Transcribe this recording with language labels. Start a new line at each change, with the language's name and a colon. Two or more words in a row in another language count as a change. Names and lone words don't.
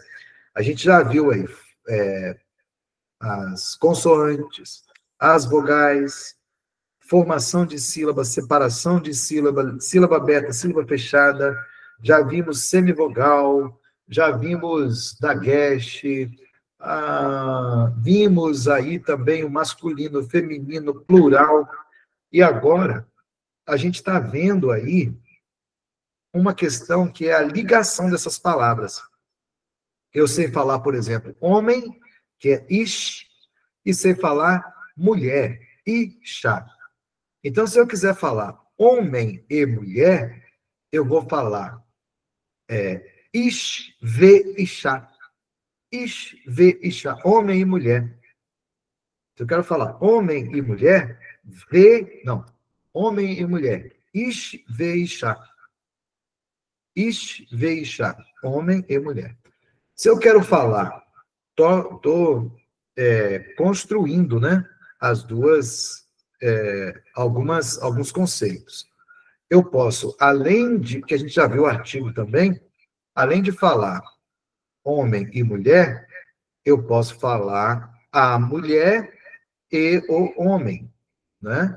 Portuguese: A gente já viu aí as consoantes, as vogais, formação de sílaba, separação de sílaba, sílaba aberta, sílaba fechada, já vimos semivogal, já vimos dagueche, vimos aí também o masculino, o feminino, plural, e agora a gente está vendo aí uma questão que é a ligação dessas palavras. Eu sei falar, por exemplo, homem, que é ish, e sei falar mulher, isha. Então, se eu quiser falar homem e mulher, eu vou falar
Hebrew: איש, ו, אשה. איש, ו, אשה.
Portuguese: Homem e mulher. Se eu quero falar homem e mulher, homem e mulher.
Hebrew: איש, ו, אשה. איש, ו, אשה.
Portuguese: Homem e mulher. Se eu quero falar, estou construindo, né, as duas, alguns conceitos. Eu posso, além de, que a gente já viu o artigo também, além de falar homem e mulher, eu posso falar a mulher e o homem, né?